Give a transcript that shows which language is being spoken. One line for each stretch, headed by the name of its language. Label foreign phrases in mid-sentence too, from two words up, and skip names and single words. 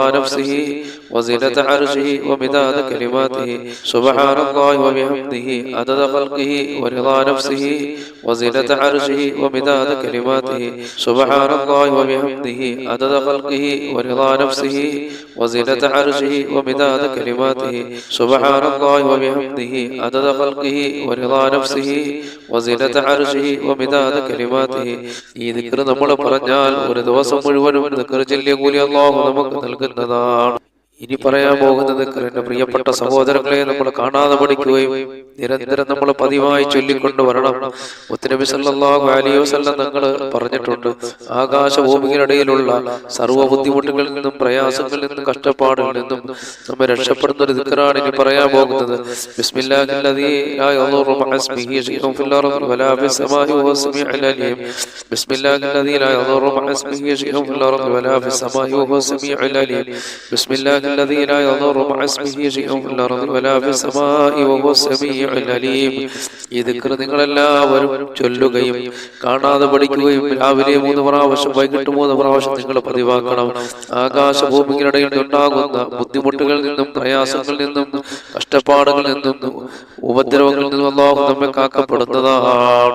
Arabic: نفسه وزنة عرشه ومداد كلماته سبحان الله وبحمده عدد خلقه ورضا نفسه وزنة عرشه ومداد كلماته سبحان الله وبحمده عدد خلقه ورضا نفسه وزنة عرشه ومداد كلماته سبحان الله وبحمده عدد خلقه ورضا نفسه وزنة عرشه ومداد كلماته.
Malayalam: ഈ ദിക്ർ നമ്മൾ പറഞ്ഞാൽ ഒരു ദിവസം മുഴുവനും ദിക്ർ ചൊല്ലിയ കൂലി അല്ലാഹു നമുക്ക് നൽകുന്നതാണ്. ഇനി പറയാൻ പോകുന്നത് എന്റെ പ്രിയപ്പെട്ട സഹോദരങ്ങളെ നമ്മൾ കാണാതെ പഠിക്കുകയും നിരന്തരം നമ്മൾ പതിവായി ചൊല്ലിക്കൊണ്ട് വരണം. മുത്തുനബി
Arabic: صلى الله عليه وسلم
Malayalam: തങ്ങൾ പറഞ്ഞിട്ടുണ്ട്, ആകാശഭൂമികളിടയിലുള്ള സർവ്വ ബുദ്ധിമുട്ടുകളിൽ നിന്നും പ്രയാസങ്ങളിൽ നിന്നും കഷ്ടപ്പാടുകളിൽ നിന്നും നമ്മെ രക്ഷപ്പെടുന്ന ഒരു ദിക്റാണ് ഇനി പറയാൻ പോകുന്നത്.
Arabic: بسم الله الذي لا يضر مع اسمه شيء في الأرض ولا في السماء وهو السميع العليم. بسم الله الذي لا يضر مع اسمه شيء في الأرض ولا في السماء وهو السميع العليم. ബിസ്മില്ലാഹി الذي لا يضر مع اسمه شيء في الأرض ولا في السماء وهو السميع العليم.
Malayalam: ഈ ദിക്ർ നിങ്ങളെല്ലാവരും ചൊല്ലുകയും കാണാതെ പഠിക്കുകയും രാവിലെ 3 പ്രാവശ്യം വൈകിട്ട് 3 പ്രാവശ്യം നിങ്ങൾ പതിവാക്കണം. ആകാശഭൂമികളിടയിൽ ഉണ്ടാകുന്ന ബുദ്ധിമുട്ടുകളിൽ നിന്നും പ്രയാസങ്ങളിൽ നിന്നും കഷ്ടപ്പാടുകളിൽ നിന്നും ഉപദ്രവങ്ങളിൽ നിന്നും അല്ലാഹു നമ്മെ കാക്കപ്പെടുന്നതാണ്.